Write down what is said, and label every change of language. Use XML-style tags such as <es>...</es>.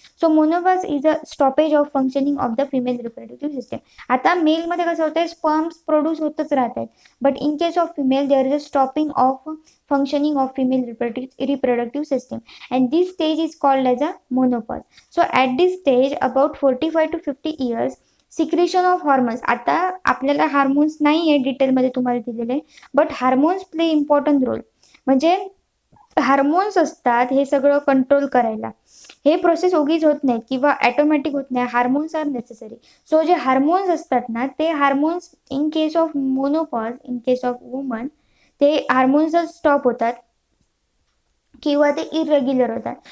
<en>So menopause is a stoppage of functioning of the female reproductive system.</en> <mr>आता मेलमध्ये कसं होतं, sperms produce होतच राहतात,</mr> <en>But in case of female there is a stopping of functioning of female reproductive system, and this stage is called as a menopause. So at this stage about 45 to 50 years secretion of hormones.</en> <mr>आता आपल्याला hormones नाही आहे डिटेलमध्ये तुम्हाला दिलेले,</mr> <en>But hormones play important role.</en> <mr>म्हणजे hormones असतात हे सगळं कंट्रोल करायला. हे प्रोसेस उगीच होत नाही किंवा ॲटोमॅटिक होत नाही.</mr> <en>Hormones are necessary.</en> <mr>सो जे हार्मोन्स असतात ना, ते hormones</mr> <en>in case of menopause, in case of woman,</en> <mr>ते हार्मोन्स स्टॉप होतात किंवा ते इरेग्युलर होतात.</mr>